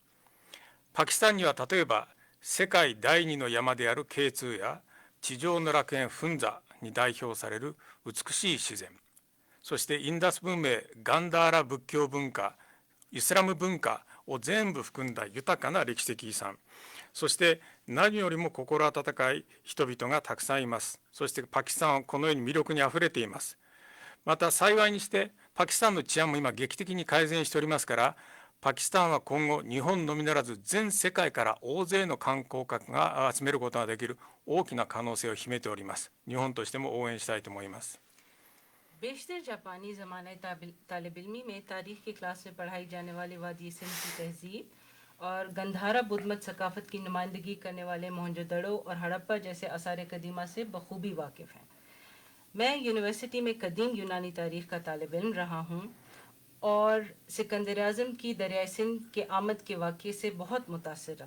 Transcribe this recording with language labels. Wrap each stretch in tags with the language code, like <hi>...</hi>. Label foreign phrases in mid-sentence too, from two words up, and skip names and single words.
<ja>パキスタンには例えば世界第2の山である K2 や地上の楽園フンザに代表される美しい自然、そしてインダス文明、ガンダーラ仏教文化、イスラム文化を全部含んだ豊かな歴史的遺産、そして何よりも心温かい人々がたくさんいます。そしてパキスタンはこのように魅力にあふれています。また幸いにしてパキスタンの治安も今劇的に改善しておりますから、パキスタンは今後日本のみならず全世界から大勢の観光客が集めることができる大きな可能性を秘めております。日本としても応援したいと思います。</ja> <ur>بیشتر جاپانی زمانۂ طالب علمی میں تاریخ کی کلاس میں پڑھائی جانے والے وادی سندھ کی تہذیب اور گندھارا بدھ مت ثقافت کی نمائندگی کرنے والے موہنجو دڑو اور ہڑپا جیسے آثار قدیمہ سے بخوبی واقف ہیں. میں یونیورسٹی میں قدیم یونانی تاریخ کا طالب علم رہا ہوں اور سکندر اعظم کی دریائے سندھ کے آمد کے واقعے سے بہت متاثر رہا.</ur>